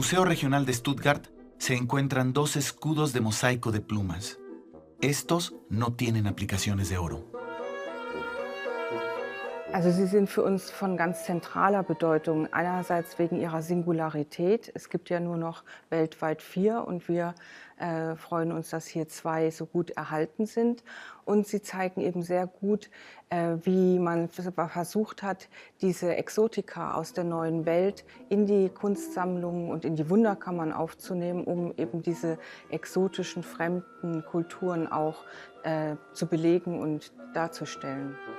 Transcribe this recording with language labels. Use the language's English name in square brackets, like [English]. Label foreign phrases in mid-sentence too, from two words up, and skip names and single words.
[Spanish] Museo Regional de Stuttgart, se encuentran dos escudos de mosaico de plumas. estos no tienen aplicaciones de oro. [German] Also sie sind für uns von ganz zentraler Bedeutung. Einerseits wegen ihrer Singularität. Es gibt ja nur noch weltweit 4 und wir freuen uns, dass hier 2 so gut erhalten sind. Und sie zeigen eben sehr gut, wie man versucht hat, diese Exotika aus der neuen Welt in die Kunstsammlungen und in die Wunderkammern aufzunehmen, um eben diese exotischen, fremden Kulturen auch zu belegen und darzustellen.